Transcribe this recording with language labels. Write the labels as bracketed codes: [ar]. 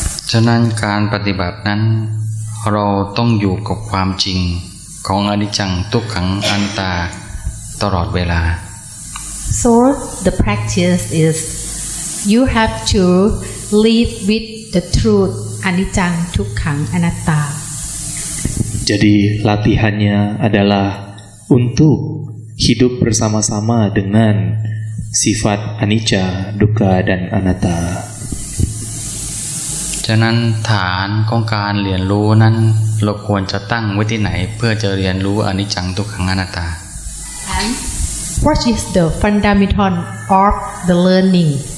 [th] ฉะนั้นการปฏิบัตินั้นเราต้องอยู่กับความจริงของอนิจจังทุกขังอนัตตาตลอดเวลา [en] So the practice is you have to live with the truth anicca, dukkha, anatta. [id] Jadi latihannya adalah untuk hidup bersama-sama dengan sifat anicca, dukkha, dan anatta. [th] ฉะนั้นฐานของการเรียนรู้นั้นเราควรจะตั้งไว้ที่ไหนเพื่อจะเรียนรู้อนิจจังทุกขังอนัตตา [en] And what is the fundamental of the learning?